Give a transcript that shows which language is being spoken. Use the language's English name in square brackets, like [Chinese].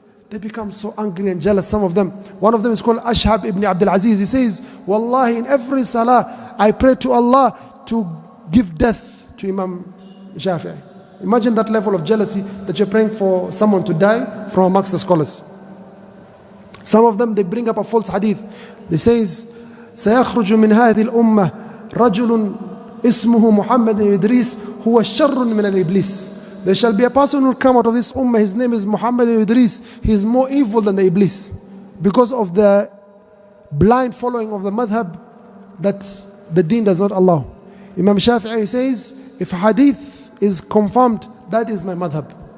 [English] They become so angry and jealous, some of them. One of them is called Ashhab ibn Abdul Aziz. He says, Wallahi, in every salah, I pray to Allah to give death to Imam Shafi'i. Imagine that level of jealousy, that you're praying for someone to die from amongst the scholars. Some of them, they bring up a false hadith. They says, [Arabic] سيخرج من هذه الأمة رجل اسمه محمد إدريس هو شر من الإبليس. [English] There shall be a person who will come out of this ummah, his name is Muhammad Idris. He is more evil than the Iblis, because of the blind following of the madhab that the deen does not allow. Imam Shafi'i says, if hadith is confirmed, that is my madhab.